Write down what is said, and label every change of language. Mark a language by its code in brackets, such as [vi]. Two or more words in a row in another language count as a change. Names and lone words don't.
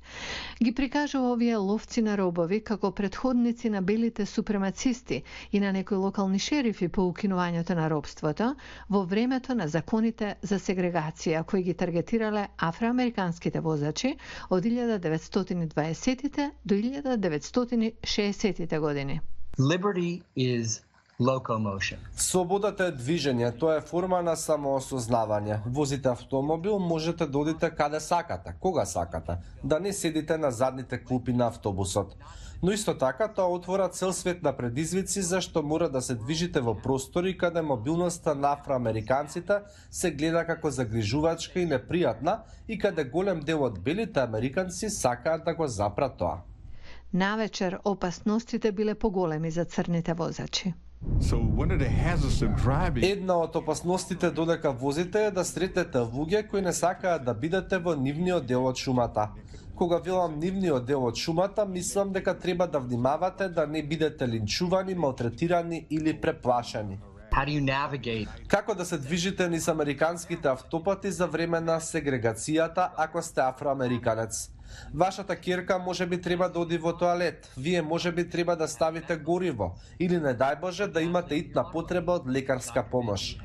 [mk] Ги прикажува овие ловци на робови како претходници на белите супремацисти и на некои локални шерифи по укинувањето на робството во времето на законите за сегрегација кои ги таргетирале афроамериканските возачи од 1920-тите до 1960-тите години. [en] Liberty is locomotion. [mk] Слободата е движење, тоа е форма на самоосознавање. Возите автомобил, можете да одите каде сакате, кога сакате, да не седите на задните клупи на автобусот. Но исто така тоа отвора цел свет на предизвици зашто мора да се движите во простори каде мобилноста на афроамериканците се гледа како загрижувачка и непријатна и каде голем дел од белите американци сакаат да го запрат тоа. Навечер опасностите биле поголеми за црните возачи. [en] So one of the hazards of driving [mk] Една од опасностите додека возите е да сретнете луѓе кои не сакаат да бидете во нивниот дел од шумата. Кога велам нивниот дел од шумата, мислам дека треба да внимавате да не бидете линчувани, малтретирани или преплашени. [en] How do you navigate? [mk] Како да се движите низ американските автопати за време на сегрегацијата ако сте афроамериканец? Вашата ќерка можеби треба да оди во тоалет, вие можеби треба да ставите гориво или не дај Боже да имате итна потреба од лекарска помош.